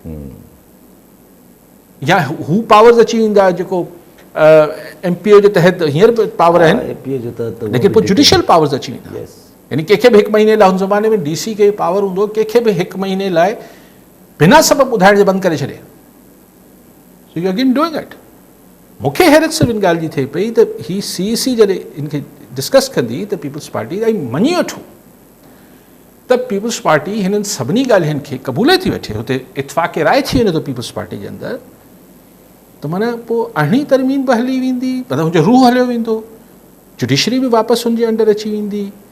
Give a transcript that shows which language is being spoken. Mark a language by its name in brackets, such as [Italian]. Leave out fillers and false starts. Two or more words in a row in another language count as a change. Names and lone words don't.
[Sindhi] या हू पावर्स अची वेंदा जेको MPO जे तहत हींअर बि पावर आहिनि लेकिन पोइ जुडिशल पावर्स अची वेंदा यानी कंहिंखे बि 1 महीने लाइ हुन ज़माने में DC खे पावर हूंदो कंहिंखे बि 1 महीने लाइ बिना सबबु ॿुधाइण जे बंदि करे छॾे [English] so you again doing it [Sindhi] मूंखे हैरत सिर्फ़ु इन ॻाल्हि जी थिए पई त ही CEC जॾहिं इनखे डिस्कस कंदी त पीपल्स पार्टी ऐं मञी वठूं त पीपल्स पार्टी हिननि सभिनी ॻाल्हियुनि खे क़बूले थी वठे हुते इतफ़ाक़ राय थी वञे थो पीपल्स पार्टी जे अंदरि त माना पोइ 8वीं तरमीम बि हली वेंदी मतिलबु हुनजो रूह हलियो वेंदो जुडिशरी बि वापसि हुनजे अंडर अची वेंदी